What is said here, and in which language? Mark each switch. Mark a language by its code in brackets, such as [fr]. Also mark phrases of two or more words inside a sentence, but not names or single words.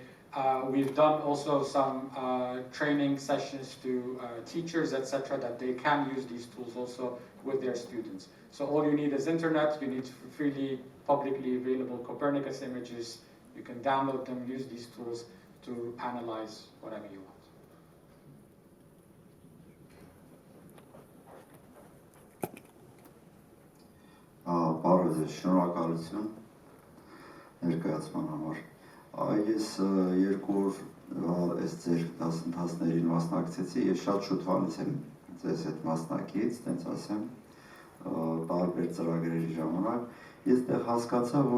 [en] We've done also some training sessions to teachers, etc., that they can use these tools also with their students. So all you need is internet, you need freely, publicly available Copernicus images, you can download them, use these tools to analyze whatever you want. [hy] Բարև ձեզ, շնորհակալություն ներկայացման համար։ Ես երկու օր այս ձեր դասընթացներին մասնակցեցի, ես շատ շուտվանից եմ ձեզ հետ մասնակից, տենց ասեմ, տարբեր ծրագրերի ժամանակ։ Ես դեռ հասկացա, որ